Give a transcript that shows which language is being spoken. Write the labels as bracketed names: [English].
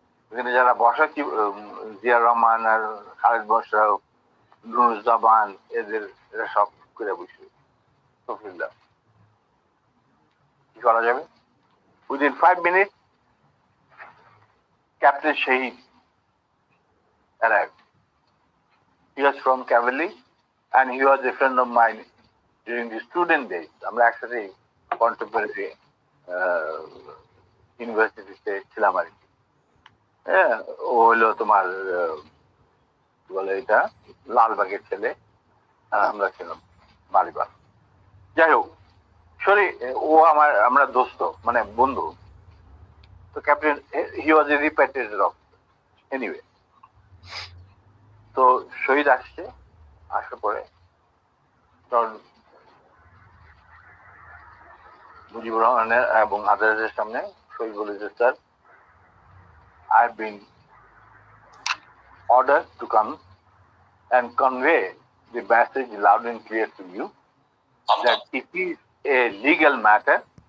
[Bangla] এখানে যারা বসা জিয়া রহমান আর খালেদ বসরা, নুরুজ্জামান, এরা সব করে বসে কি করা যাবে। [English] Within 5 minutes Captain Shahid arrived. He was from cavalry and he was a friend of mine during the student days. [Bangla] আমরা একসাথে কন্টেম্পোরারি ইউনিভার্সিটিতে ছিলাম আর কি। ও হলো তোমার বলে এটা লালবাগের ছেলে আর আমরা ছিলাম মালিবাগ। যাই হোক, সরি, ও আমরা দোস্ত মানে বন্ধু। [English] তো captain he was a repatriated officer anyway. [Bangla] তো শহীদ আসছে, আসার পরে তখন মুজিবুর রহমানের এবং আদালতের সামনে শহীদ বলেছে, [English] Sir I have been ordered to come and convey the message loud and clear to you that it is a legal matter.